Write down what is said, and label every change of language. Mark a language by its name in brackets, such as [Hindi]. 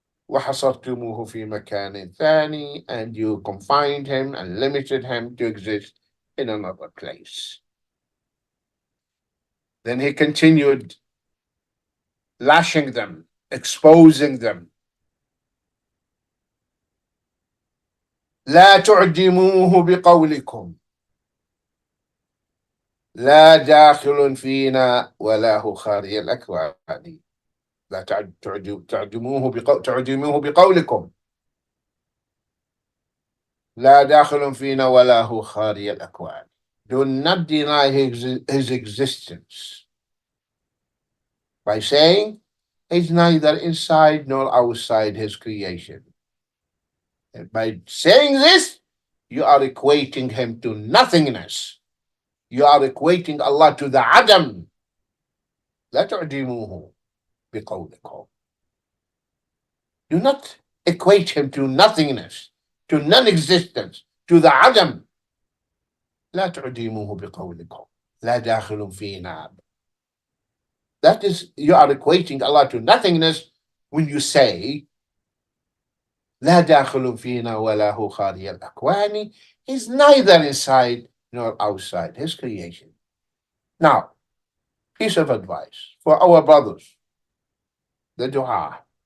[Arabic] وحصرتموه في مكان ثاني, [English] and you confined him and limited him to exist in another place. Then he continued lashing them, exposing them. [Arabic] لا تعدموه بقولكم لا داخل فينا ولا هو خارج الأكوان. لا تعدموه بقولكم لا داخل فينا ولا هو خارج الأكوان. [English] Do not deny his existence by saying he's neither inside nor outside his creation. And by saying this, you are equating him to nothingness. You are equating Allah to the Adam. [Arabic] لا تعدموه بقولكم. [English] Do not equate him to nothingness, to non-existence, to the Adam. [Arabic] لا تعدموه بقولكم لا داخل فينا. [English] That is, you are equating Allah to nothingness when you say [Arabic] لا داخل فينا ولا هو خارج الأكوان. [English] Is neither inside nor outside his creation. Now, piece of advice for our brothers, the dua.